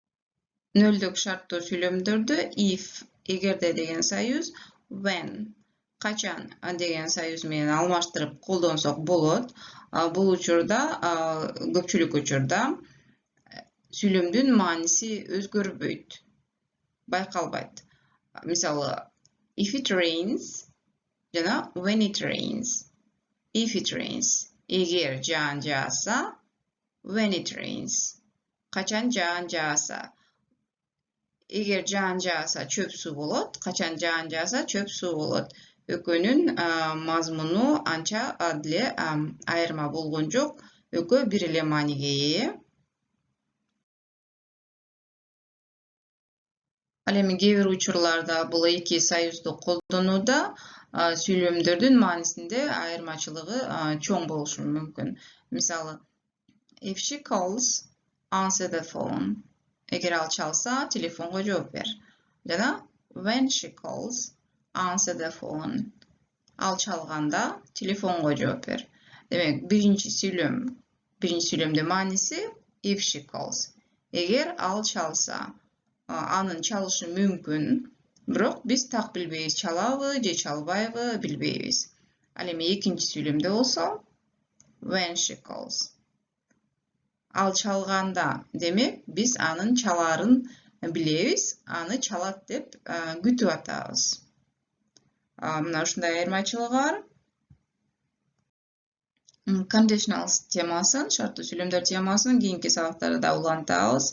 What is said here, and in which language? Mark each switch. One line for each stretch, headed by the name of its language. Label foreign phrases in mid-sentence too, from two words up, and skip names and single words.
Kyrgyz: Нөлдүк шарттуу сүйлөмдөрдө if, эгерде деген союз, when, Качан деген союз менен алмаштырып колдонсок болот. Бул учурда көпчүлүк учурда сүйлөмдүн мааниси өзгөрбөйт, байкалбайт. Мисалы,
English: if it rains жана when it rains. If it rains,
Kyrgyz: эгер жаан жааса,
English: when it rains,
Kyrgyz: качан жаан жааса. Эгер жаан жааса чөп суу болот, качан жаан жааса чөп суу болот. Экөөнүн мазмуну анча деле айырма болгон жок. Экөө бир эле мааниге ээ. Ал эми кээ бир учурларда бул эки союзду колдонууда сүйлөмдөрдүн маанисинде айырмачылыгы чоң болушу мүмкүн. Мисалы,
English: if she calls, answer the phone.
Kyrgyz: Эгер ал чалса, телефонго жооп бер.
English: Жана when she calls, answer the phone.
Kyrgyz: Ал чалганда, телефонго жооп бер. Демек, биринчи сүйлөмдүн мааниси
English: if she calls.
Kyrgyz: Эгер ал чалса, анын чалышы мүмкүн, бирок биз так билбейбиз, чалабы же чалбайбы билбейбиз. Ал эми экинчи сүйлөмдө болсо
English: when she calls.
Kyrgyz: Ал чалганда, демек биз анын чаларын билебиз, аны чалат деп күтүп атабыз. Мына ушундай айырмачылыгы бар. Conditionals темасын, шарттуу сүйлөмдөр темасын кийинки сабактарда улантабыз.